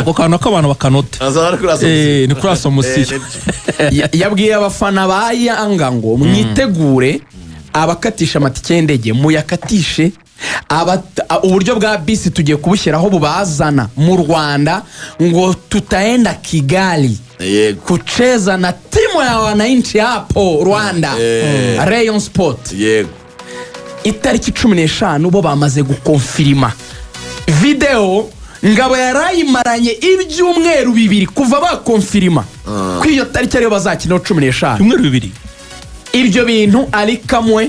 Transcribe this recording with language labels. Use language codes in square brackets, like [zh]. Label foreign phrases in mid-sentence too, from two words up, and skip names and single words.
[rw] ako kantu k'abantu bakanota ni kuri asomisiyo yabwiye abafana ba Yanga ngo mwitegure abakatisha amatike y'indege muyakatishe uburyo bwa bisi tugiye kubushyiraho bubazana mu Rwanda ngo [sw] tutaenda Kigali kucheza na timu ya wananchi hapo [rw] Rwanda Rayon Sport itariki 15 bo bamaze gukonfirima video Ngabo yarayimaranye ibyumweru 2 kuva bakonfirima ko iyo tariki ariyo bazakina 15 ibyumweru 2 ibyo bintu Ali Kamwe